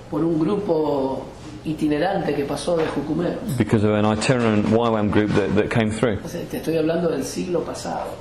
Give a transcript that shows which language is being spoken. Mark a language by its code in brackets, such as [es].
[es] por un grupo itinerante que pasó de jucumeros. [en] because of an itinerant YWAM group that came through. [es] O sea, te estoy hablando del siglo pasado,